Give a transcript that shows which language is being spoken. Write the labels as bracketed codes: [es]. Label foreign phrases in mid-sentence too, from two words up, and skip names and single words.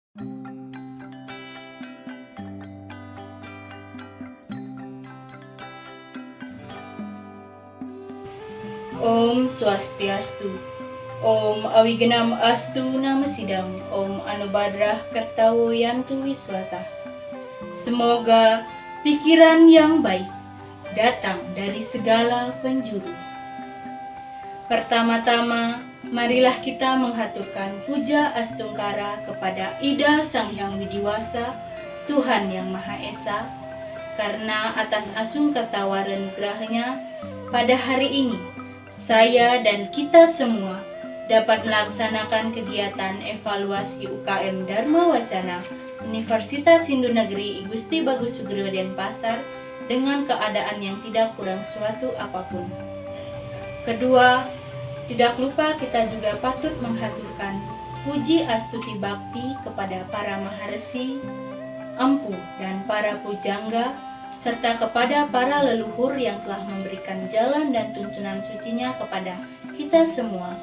[sa] Om Swastiastu. Om Awigenam Astu Namasidam. Om Anubadrah Kartawo Yantu Wiswata. [id] Semoga pikiran yang baik datang dari segala penjuru. Pertama-tama, marilah kita menghaturkan puja astungkara kepada Ida Sang Hyang Widiwasa, Tuhan Yang Maha Esa, karena atas asungkata warenugrahnya pada hari ini, saya dan kita semua dapat melaksanakan kegiatan evaluasi UKM Dharma Wacana Universitas Hindu Negeri I Gusti Bagus Sugriwa Denpasar dengan keadaan yang tidak kurang suatu apapun. Kedua, tidak lupa kita juga patut menghaturkan puji astuti bakti kepada para maharsi, empu, dan para pujangga, serta kepada para leluhur yang telah memberikan jalan dan tuntunan sucinya kepada kita semua.